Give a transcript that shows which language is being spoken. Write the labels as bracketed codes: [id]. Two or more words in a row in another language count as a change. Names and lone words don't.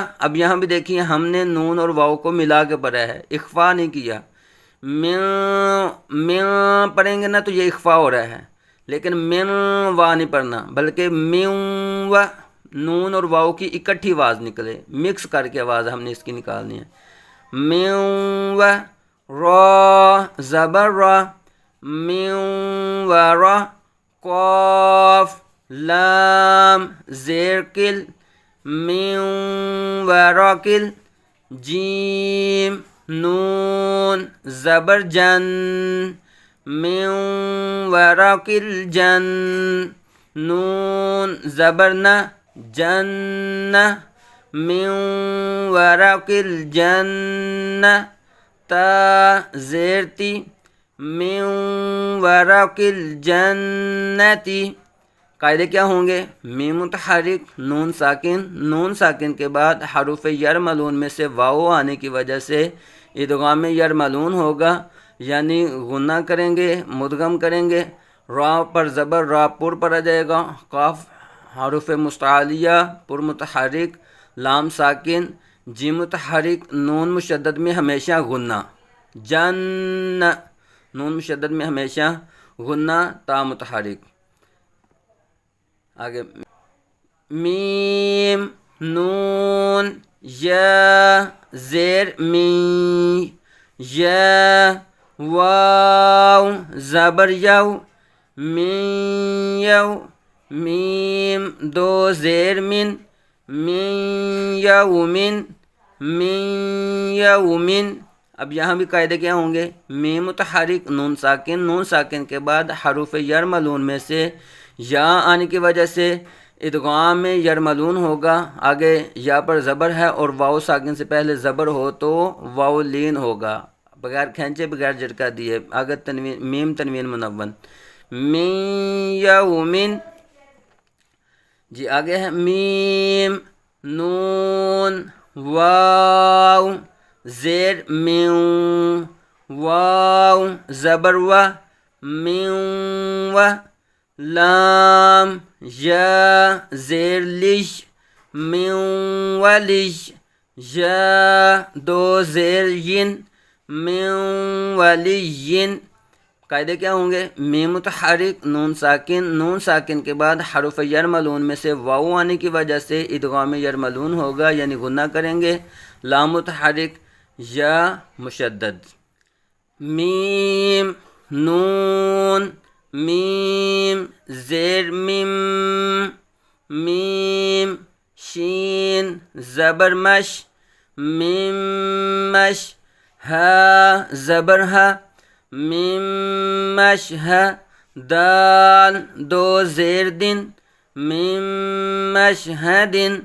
[ur] اب یہاں بھی دیکھیے ہم نے نون اور واو کو ملا کے پڑھا ہے، اخفا نہیں کیا. میوں پڑھیں گے نا تو یہ اخفا ہو رہا ہے، لیکن میوں وا نہیں پڑھنا بلکہ میوں و. نون اور واو کی اکٹھی آواز نکلے، مکس کر کے آواز ہم نے اس کی نکالنی ہے. میوں و را زبر را میوں و را قاف لام زیر کل میوں و را کل جیم نون زبر جن میوں و را کل جن نون زبر نہ جن میوں و را کل جن تا زیر تی میوں [ar] ورق الجنتی. [ur] قاعدے کیا ہوں گے؟ میم متحرک نون ساکن، نون ساکن کے بعد حروف یرملون میں سے واو آنے کی وجہ سے ادغام یرملون ہوگا، یعنی غنہ کریں گے، مدغم کریں گے. را پر زبر را پر پڑا جائے گا. قاف حروف مستعلیہ پر متحرک، لام ساکن، جیم متحرک، نون مشدد میں ہمیشہ غنہ. جن نون مشدد میں ہمیشہ غنہ، تا متحرک. آگے میم نون یا زیر می یا واو زبر یو من یو میم دو زیر من یومن یومن. اب یہاں بھی قاعدے کیا ہوں گے؟ میم متحرک نون ساکن، نون ساکن کے بعد حروف یرملون میں سے یا آنے کی وجہ سے ادغام یرملون ہوگا. آگے یا پر زبر ہے اور واو ساکن سے پہلے زبر ہو تو واو لین ہوگا، بغیر کھینچے بغیر جھٹکا دیے. آگے تنوین میم تنوین منون [ar] من یومن. [ur] جی آگے ہے میم نون واو زیر میوں واو زبر و میوں و لام یا زیر لج میوں و لج یا دو زیر ین میوں و لین. قاعدے کیا ہوں گے؟ میم متحرک نون ساکن، نون ساکن کے بعد حروف یرملون میں سے واو آنے کی وجہ سے ادغام یرملون ہوگا، یعنی غنہ کریں گے. لام متحرک یا مشدد. میم نون میم زیر میم میم شین زبر مش میم مش ہا زبر ہا، میم مش ہے، دال دو زیر دن، میم مشہدن۔